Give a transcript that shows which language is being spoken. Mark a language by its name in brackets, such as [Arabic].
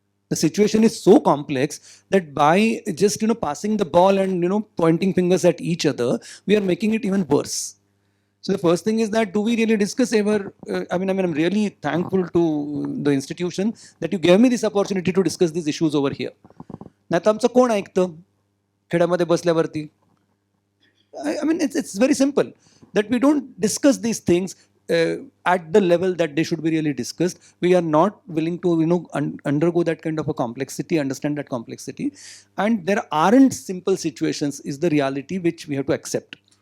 [English] The situation is so complex that by just passing the ball and pointing fingers at each other, we are making it even worse. So the first thing is that do we really discuss ever? I'm really thankful to the institution that you gave me this opportunity to discuss these issues over here. [Marathi] नाही तर आमचं कोण ऐकतं खेड्यामध्ये बसल्यावरती? [English] It's very simple that we don't discuss these things at the level that they should be really discussed. We are not willing to undergo that kind of a complexity, understand that complexity, and there aren't simple situations is the reality which we have to accept.